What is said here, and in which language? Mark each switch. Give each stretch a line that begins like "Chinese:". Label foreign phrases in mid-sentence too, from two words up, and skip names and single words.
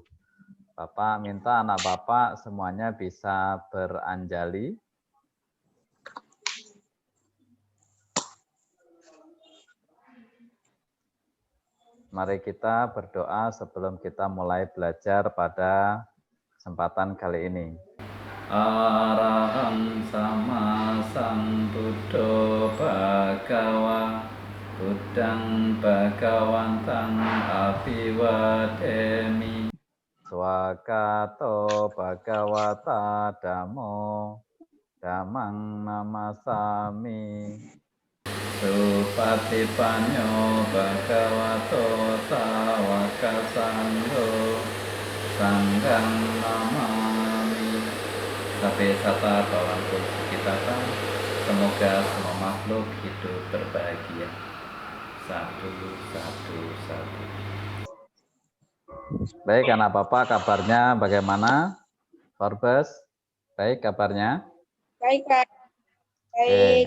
Indonesian: Bapak minta anak Bapak semuanya bisa beranjali. Mari kita berdoa sebelum kita mulai belajar pada kesempatan kali ini.
Pali: Arahang sama sambuddho bhagawa Buddhang bhagawantang abiwademi Swakato bhagawata dhammo dhammang namasami Supatipanyo bhagavato sawaka sangho sanghang namami. Sampai sata bawantu sukitata.
Indonesian: Semoga semua makhluk hidup berbahagia. Satu. Baik, anak bapak, kabarnya bagaimana? Forbes, baik kabarnya? Baik, Pak. Baik.